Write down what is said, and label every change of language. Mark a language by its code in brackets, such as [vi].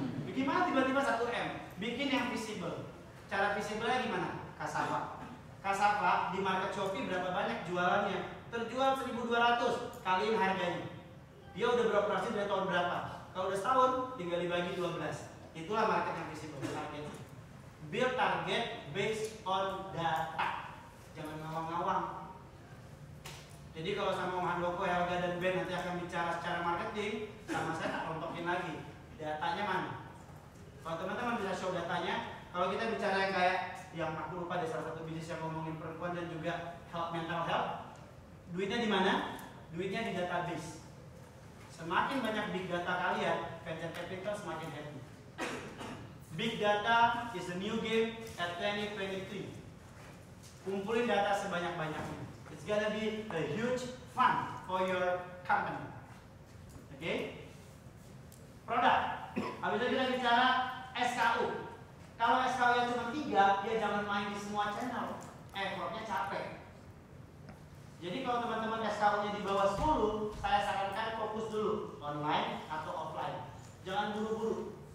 [id] Gimana tiba-tiba 1 M? Bikin yang visible. Cara visible-nya gimana? Kasava. Kasava di market Shopee berapa banyak jualannya? Terjual 1.200, kaliin harganya. Dia udah beroperasi dari tahun berapa? Kalau udah setahun, tinggal dibagi 12. Itulah market yang visible. Target. [en] Build target based on data. [id] Jangan ngawang-ngawang. Jadi kalau sama Om Handoko, Helga, dan Ben nanti akan bicara secara marketing, sama saya tak kelompokin lagi. Datanya mana? Kalau teman-teman bisa show datanya, kalau kita bicara yang kayak yang aku lupa deh, salah satu bisnis yang ngomongin perempuan dan juga mental health, duitnya di mana? Duitnya di database. Semakin banyak big data kalian, venture capital semakin happy. [en] Big data is the new game at 2023. [id] Kumpulin data sebanyak-banyaknya. [en] It's gonna be a huge fun for your company. [id] Oke? Okay? Produk. Habis itu kita bicara SKU. Kalau SKU-nya cuma 3, dia jangan main di semua channel. Effortnya capek. Jadi kalau teman-teman SKU-nya di bawah 10, saya sarankan fokus dulu online atau offline. Jangan buru-buru.